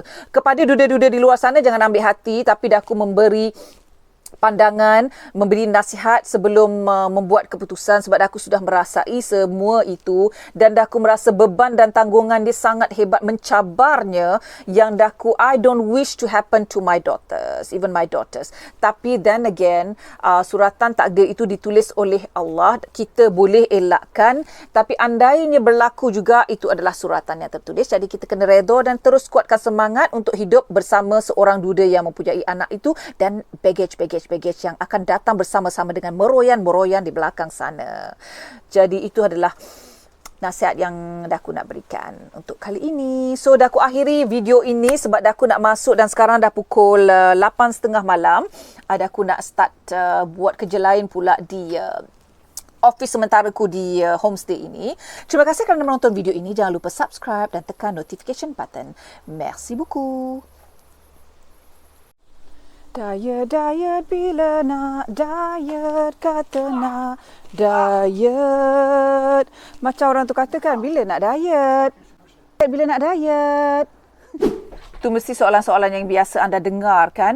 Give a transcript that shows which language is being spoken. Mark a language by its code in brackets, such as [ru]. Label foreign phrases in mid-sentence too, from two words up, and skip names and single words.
[ms] Kepada duda-duda di luar sana, jangan ambil hati, tapi aku memberi pandangan, memberi nasihat sebelum membuat keputusan sebab aku sudah merasai semua itu dan aku merasa beban dan tanggungan dia sangat hebat, mencabarnya, yang [en] I don't wish to happen to my daughters, even my daughters. [ms] Tapi [en] then again, [ms] suratan takdir itu ditulis oleh Allah, kita boleh elakkan, tapi andainya berlaku juga itu adalah suratan yang tertulis. Jadi kita kena redha dan terus kuatkan semangat untuk hidup bersama seorang duda yang mempunyai anak itu dan baggage yang akan datang bersama-sama dengan meroyan-meroyan di belakang sana. Jadi itu adalah nasihat yang daku nak berikan untuk kali ini. So daku akhiri video ini sebab daku nak masuk dan sekarang dah pukul 8.30 malam. Daku nak start buat kerja lain pula di office sementaraku di homestay ini. Terima kasih kerana menonton video ini. Jangan lupa subscribe dan tekan [en] notification button. [fr] Merci beaucoup. [ms] Diet bila nak diet, kata nak diet. Macam orang tu katakan, bila nak diet? Bila nak diet? Tu mesti soalan-soalan yang biasa anda dengar kan.